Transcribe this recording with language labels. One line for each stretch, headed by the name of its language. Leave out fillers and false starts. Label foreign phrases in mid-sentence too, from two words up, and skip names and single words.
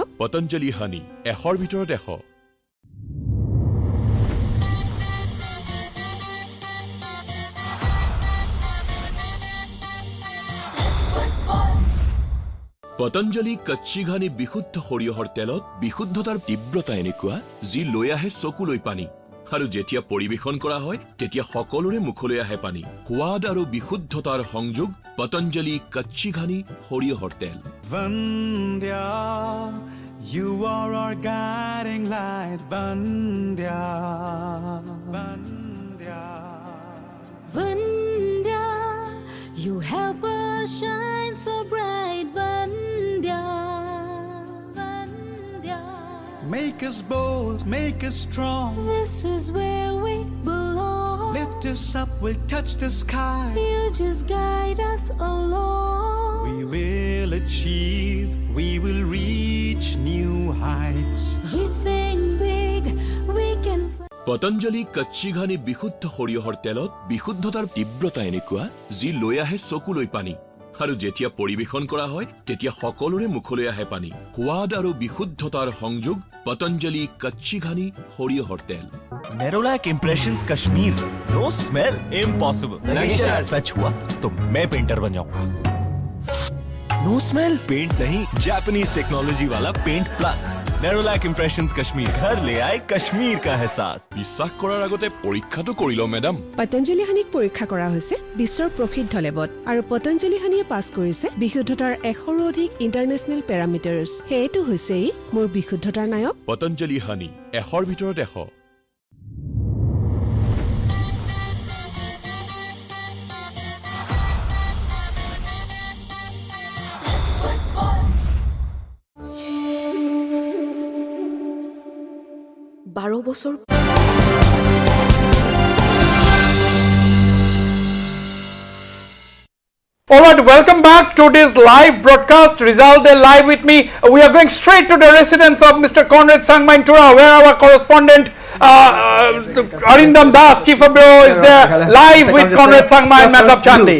Assamese: পতঞ্জলি হানি 100ৰ ভিতৰত 100 পতঞ্জলি কচ্চি ঘানি বিশুদ্ধ সৰিয়হৰ তেলত বিশুদ্ধতাৰ তীব্ৰতা এনেকুৱা যি লৈ আহে চকুলৈ পানী আৰু যেতিয়া পৰিবেশন কৰা হয় তেতিয়া সকলোৰে মুখলৈ আহে পানী সোৱাদ আৰু বিশুদ্ধতাৰ সংযোগ পতঞ্জলি কচ্চি ঘানি সৰিয়হৰ তেল
English: Vandya, you are our guiding light, Vandya. Vandya. Vandya, you help us shine so bright, Vandya. Vandya. Make us bold, make us strong. This is where we belong. Lift us up, we'll touch the sky. You just guide us along. We will achieve, we will reach new heights. We think big, we can fly.
Assamese: পতঞ্জলি কচ্চি ঘানি বিশুদ্ধ সৰিয়হৰ তেলত বিশুদ্ধতাৰ তীব্ৰতা এনেকুৱা যি লৈ আহে চকুলৈ পানী আৰু যেতিয়া পৰিবেশন কৰা হয় তেতিয়া সকলোৰে মুখলৈ আহে পানী সোৱাদ আৰু বিশুদ্ধতাৰ সংযোগ পতঞ্জলি কচ্চি ঘানি সৰিয়হৰ তেল
Hindi: नेरोलैक इंप्रेशंस कश्मीर
English: no smell impossible
Hindi: सच हुआ तो मैं पेंटर बन जाऊंगा
English: no smell paint
Hindi: नहीं
English: Japanese technology
Hindi: वाला पेंट प्लस नेरोलैक इंप्रेशंस कश्मीर घर ले आए कश्मीर का एहसास
Assamese: বিশ্বাস কৰাৰ আগতে পৰীক্ষাটো কৰি লও মেডাম পতঞ্জলি হানিক পৰীক্ষা কৰা হৈছে বিশ্বৰ প্ৰসিদ্ধ লেবত আৰু পতঞ্জলি হানিয়ে পাছ কৰিছে বিশুদ্ধতাৰ 100ৰো অধিক
English: international parameters
Assamese: হেতু হৈছে মোৰ বিশুদ্ধতাৰ নায়ক পতঞ্জলি হানি 100ৰ ভিতৰত 100 12 বছৰ
English: All right, welcome back to this live broadcast. Result Day live with me. We are going straight to the residence of Mr. Conrad Sangmain-Tura, where our correspondent Arindam Das, Chief of Bureau, is there live with Conrad Sangmain, Matab Chandi.